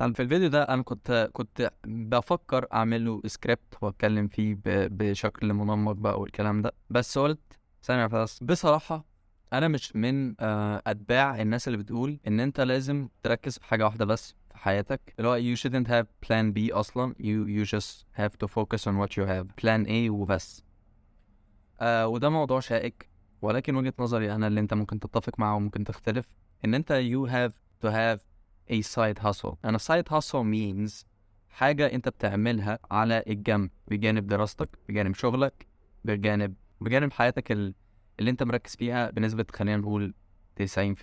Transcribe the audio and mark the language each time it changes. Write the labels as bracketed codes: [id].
[ar] انت في الفيديو ده انا كنت بفكر اعمله سكريبت واتكلم فيه بشكل منمق بقى والكلام ده، بس قلت ثانية بس. بصراحة انا مش من اتباع الناس اللي بتقول ان انت لازم تركز في حاجة واحدة بس في حياتك، اللي هو [en] you shouldn't have plan B [ar] اصلا. [en] you just have to focus on what you have. plan A وبس. [ar] وده موضوع شائك، ولكن وجهة نظري انا اللي انت ممكن تتفق معه وممكن تختلف، ان انت [en] you have to have a side hustle. and a side hustle means [ar] حاجة انت بتعملها على الجنب، بجانب دراستك، بجانب شغلك، بجانب حياتك اللي انت مركز فيها بنسبة خلينا نقول 90%.